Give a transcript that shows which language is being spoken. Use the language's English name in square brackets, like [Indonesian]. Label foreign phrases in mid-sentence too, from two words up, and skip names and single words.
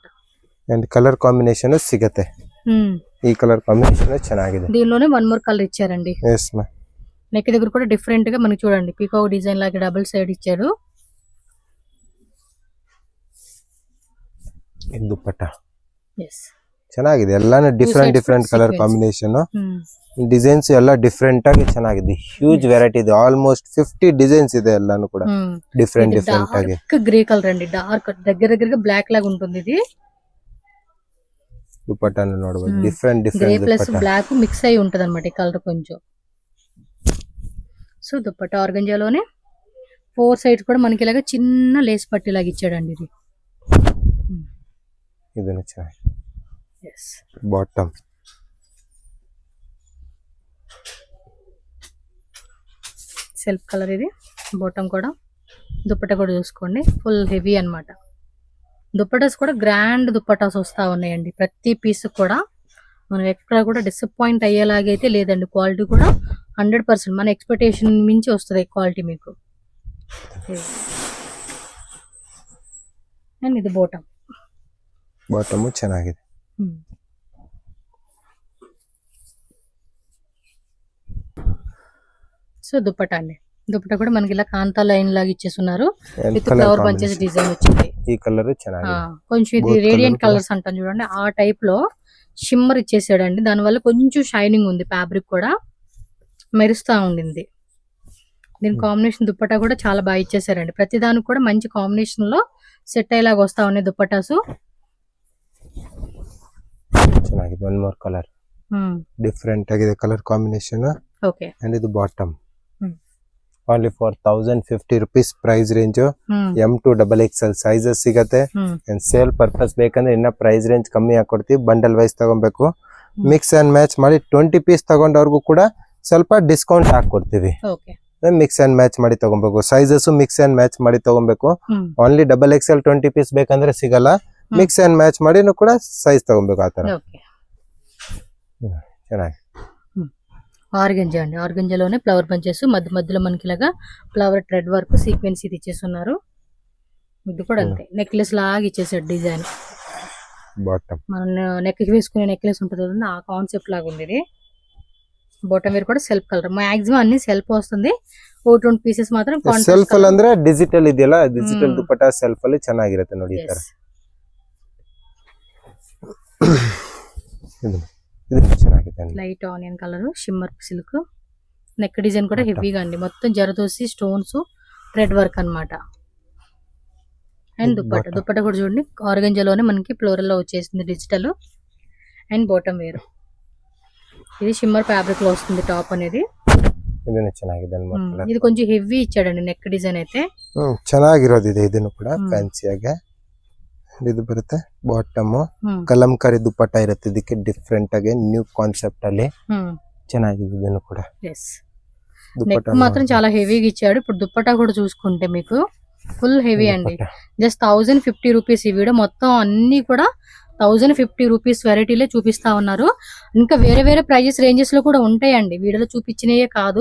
[English] and colour combination [Telugu] సిగతే. ఈ [English] colour combination [Telugu] ಚೆನ್ನಾಗಿದೆ. దీనిలోనే 1 more కలర్ ఇచ్చారండి. [English] yes ma. [Telugu] నెక్ దగ్గర కూడా డిఫరెంట్ గా మనకి చూడండి [English] peacock design [Telugu] లాగా [English] double side [Telugu] ఇచ్చారు. ఇది దుపట్టా. [English] yes, [Kannada] ಚೆನ್ನಾಗಿದೆ. ಎಲ್ಲಾನು [English] different colour combination. [Kannada] ಡಿಸೈನ್ಸ್ ಎಲ್ಲ ಡಿಫರೆಂಟ್ ಆಗಿ ಚೆನ್ನಾಗಿದೆ. [English] huge variety [Kannada] ಇದೆ. [English] almost 50 designs [Kannada] ಇದೆ ಎಲ್ಲಾನು ಕೂಡ ಡಿಫರೆಂಟ್ ಆಗಿ. [English] grey colour [Telugu] అండి, డార్క్ దగ్గరగా బ్లాక్ లాగా ఉంటుంది. ఇది దుపట్టాను ನೋಡಬಹುದು, డిఫరెంట్ [English] grey plus black mix [Telugu] అయి ఉంటది అన్నమాట ఈ కలర్ కొంచెం. సో దుపట్టా ఆర్గంజాలోనే 4 సైడ్స్ కూడా మనకి ఇలాగా చిన్న లేస్ పట్టి లాగా ఇచ్చాడండి. ఇది [Kannada] ಇದನ್ನ ಚೆನ್ನಾಗಿ. [English] yes, [Telugu] బాటమ్ [English] self colour. [Telugu] ఇది బాటమ్ కూడా, దుపట్టా కూడా చూసుకోండి [English] full heavy [Telugu] అన్నమాట. దుపట్టాస్ కూడా గ్రాండ్ దుపట్టాస్ వస్తా ఉన్నాయండి. ప్రతి పీస్ కూడా మనం ఎక్కడ కూడా డిసప్పాయింట్ అయ్యేలాగైతే లేదండి. క్వాలిటీ కూడా 100% మన ఎక్స్పెక్టేషన్ మించి వస్తుంది క్వాలిటీ మీకు. అండ్ ఇది బాటమ్ [Kannada] ಚೆನ್ನಾಗಿದೆ. [Telugu] సో దుపట్టా అండి, దుపట్టా కూడా మనకి ఇలా కాంతా లైన్ లాగా ఇచ్చేస్తున్నారు. [English] And విత్ colour flower bunches combination. [Telugu] డిజైన్ వచ్చింది. ఈ కలర్ ಚೆನ್ನಾಗಿದೆ. కొంచెం ఇది [English] Both రేడియంట్ colour [Telugu] కలర్స్ అంటాం చూడండి, ఆ టైప్ లో షిమ్మర్ ఇచ్చేసాడండి. దానివల్ల కొంచెం షైనింగ్ ఉంది, ఫ్యాబ్రిక్ కూడా మెరుస్తా ఉండింది. దీని కాంబినేషన్ దుపట్టా కూడా చాలా బాగా ఇచ్చేసారండి. ప్రతి దానికి కూడా మంచి కాంబినేషన్ లో సెట్ అయ్యేలాగా వస్తా ఉన్నాయి దుపట్టాసు. [Kannada] ಚೆನ್ನಾಗಿದೆ. [English] one more colour different [Kannada] ಆಗಿದೆ [English] colour combination. [Kannada] ఓకే [English] ಅಂಡ್ ಇದು bottom only for 1050 rupees price range. [Kannada] M2XXL ಸೈಜಸ್ ಸಿಗತ್ತೆ. ಅಂಡ್ [English] sale purpose [Kannada] ಬೇಕಂದ್ರೆ ಇನ್ನ [English] price range [Kannada] ಕಮ್ಮಿ ಹಾಕೊಡ್ತೀವಿ. [English] bundle wise [Kannada] ತಗೊಬೇಕು. [English] mix and match [Kannada] ಮಾಡಿ 20 ಪೀಸ್ ತಗೊಂಡವ್ರಿಗೂ ಕೂಡ ಸ್ವಲ್ಪ ಡಿಸ್ಕೌಂಟ್ ಹಾಕೊಡ್ತೀವಿ. ఓకే [English] mix and match [Kannada] ಮಾಡಿ ತಗೊಬೇಕು. ಸೈಜಸ್ [English] mix and match [Kannada] ಮಾಡಿ ತಗೊಬೇಕು. [English] only XXL 20 piece [Kannada] ಬೇಕಂದ್ರೆ ಸಿಗಲ್ಲ. [English] mix and match [Kannada] ಮಾಡಿನೂ ಕೂಡ ಸೈಜ್ ತಗೊಬೇಕು. ಆ ತರ ఓకే ಚೆನ್ನಾಗಿ [Telugu] ఆర్గంజా అండి. ఆర్గంజాలోనే [English] flower bunches [Telugu] మధ్య మధ్యలో మనకి ఇలాగా [English] flower thread work sequence [Telugu] ఇది ఇచ్చేస్తున్నారు. ఇది కూడా అంతే నెక్లెస్ లాగా ఇచ్చేసాడు డిజైన్. బాటమ్ మనం నెక్ కి వేసుకునే నెక్లెస్ ఉంటుంది కదా, ఆ కాన్సెప్ట్ లాగా ఉంది ఇది. [English] bottom wear [Telugu] కూడా [English] self colour, [Telugu] మాక్సిమం అన్ని సెల్ఫ్ వస్తుంది. 2 పీసెస్ మాత్రం [Kannada] ಸೆಲ್ಫ್ ಅಲ್ಲಿ ಅಂದ್ರೆ ಡಿಜಿಟಲ್ ಇದೆಯಲ್ಲ, ಡಿಜಿಟಲ್ ದುಪಟ್ಟಾ ಸೆಲ್ಫ್ ಅಲ್ಲಿ ಚೆನ್ನಾಗಿರುತ್ತೆ ನೋಡಿ. ಈ ತರ ఇది ಚೆನ್ನಾಗಿದೆ. [English] light onion colour shimmer silk neck design కూడా హెవీగా అండి. [Telugu] మొత్తం జరదోసి [English] stones thread work [Telugu] అన్నమాట. అండ్ దుపట్టా కూడా చూడండి ఆర్గంజాలోనే మనకి ఫ్లోరల్ లో వచ్చేసింది డిజిటల్. [English] and bottom wear [Telugu] ఇది [English] shimmer fabric [Telugu] లో వస్తుంది టాప్ అనేది. [Kannada] ಇದನ್ನು ಚೆನ್ನಾಗಿದೆ. [Telugu] ఇది కొంచెం హెవీ ఇచ్చాడండి [English] neck design [Telugu] అయితే. [Kannada] ಚೆನ್ನಾಗಿರೋದು ಇದೆ. ಇದನ್ನು ಕೂಡ ಫ್ಯಾನ್ಸಿಯಾಗಿ ಇದು ಬರುತ್ತೆ. ಬಾಟಮ್ ಕಲಂಕಾರಿ ದುಪಟ್ಟಾ ಇರುತ್ತೆ. ಇದಕ್ಕೆ ಡಿಫ್ರೆಂಟ್ ಆಗಿ [English] new concept [Kannada] ಅಲ್ಲಿ ಚೆನ್ನಾಗಿದೆ. ಇದನ್ನು కూడా [Telugu] నెక్ మాత్రం చాలా హెవీగా ఇచ్చాడు. ఇప్పుడు దుపట్టా కూడా చూసుకుంటే మీకు [English] full heavy [Telugu] అండి. జస్ట్ 1050 రూపీస్. ఈ వీడియో మొత్తం అన్ని కూడా 1050 రూపీస్ వెరైటీలే చూపిస్తా ఉన్నారు. ఇంకా వేరే వేరే [English] prices ranges [Telugu] లో కూడా ఉంటాయండి. వీడియోలో చూపించినయే కాదు.